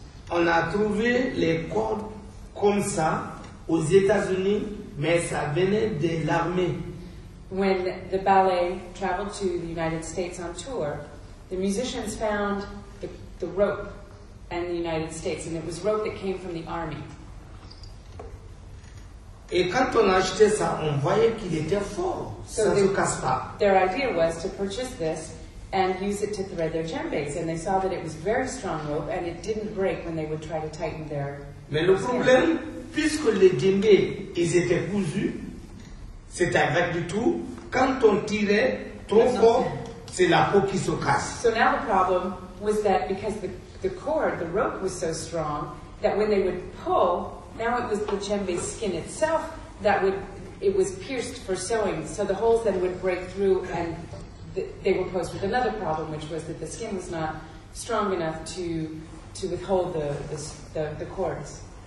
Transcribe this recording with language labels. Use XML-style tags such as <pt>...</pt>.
<fr>On a trouvé les cordes comme ça aux États-Unis, mais ça venait de l'armée.</fr> <en>When the ballet traveled to the United States on tour, the musicians found the rope in the United States, and it was rope that came from the army.</en> <fr>Et quand on achetait ça, on voyait qu'il était fort. Ça ne se casse pas.</fr> <en>Their idea was to purchase this and use it to thread their djembes, and they saw that it was very strong rope, and it didn't break when they would try to tighten their.</en> <fr>Mais le problème, puisque les djembes, ils étaient cousus, c'était avec du tout. Quand on tirait trop fort, c'est la peau qui se casse.</fr> <en>So now the problem was that because the cord, the rope was so strong, that when they would pull, now it was the djembe skin itself it was pierced for sewing, so the holes then would break through, and they were posed with another problem, which was that the skin was not strong enough to withhold the cords.</en>